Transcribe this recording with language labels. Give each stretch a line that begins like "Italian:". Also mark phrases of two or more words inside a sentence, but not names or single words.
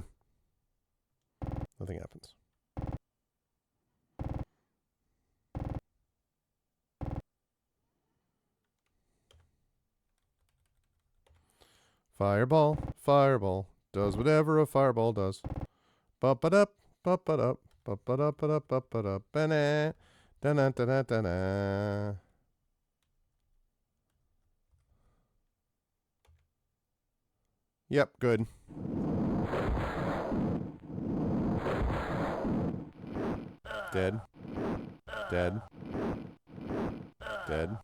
English: Nothing happens. Fireball, fireball, does whatever a fireball does. Bup-a-dup, bup-a-dup, bup-a-dup-a-dup, bup-a-dup, ba-na, da-na-da-da-da-da. Yep, good. Dead. Dead. Dead.